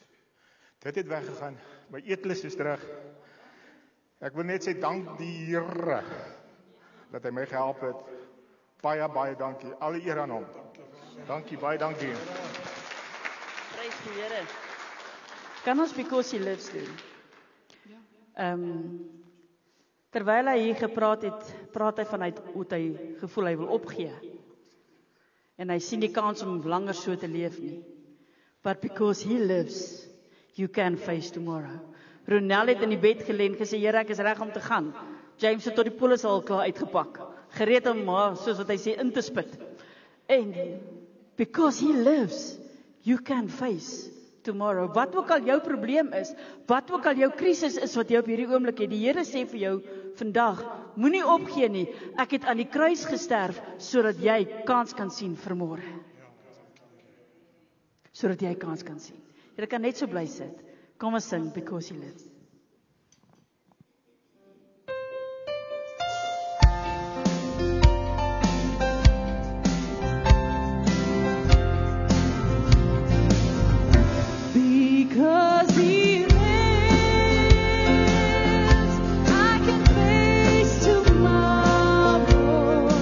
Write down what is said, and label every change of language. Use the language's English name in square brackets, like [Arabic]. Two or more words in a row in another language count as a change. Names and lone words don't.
[Afrikaans] Dit het weggegaan, my eetlus is terug. Ek wil net sê dank die Here dat hy my gehelp het. Baie dankie. Alle eer aan hom. Dankie, baie dankie. Prys die Here. Kan ons because he lives doen? Terwyl hy hier gepraat het, praat hy vanuit hoe hy gevoel hy wil opgee. En hy sien die kans om langer so te leef nie. [English] But because he lives, you can face tomorrow. [Afrikaans] Ronel het in die bed gelê en gesê, Here, ek is reg om te gaan. James het tot die polis al klaar uitgepak. Gereed om maar, soos wat hy sê, in te spit. [English] En because he lives, you can face tomorrow. [Afrikaans] Wat ook al jou probleem is, wat ook al jou krisis is wat jy op hierdie oomblik het, die Here sê vir jou vandag, moenie opgee nie. Ek het aan die kruis gesterf sodat jy kans kan sien vir môre. Sodat jy kans kan sien. Jy kan net so bly sit. Kom ons sing because he lives. [English] Because he lives, I can face tomorrow.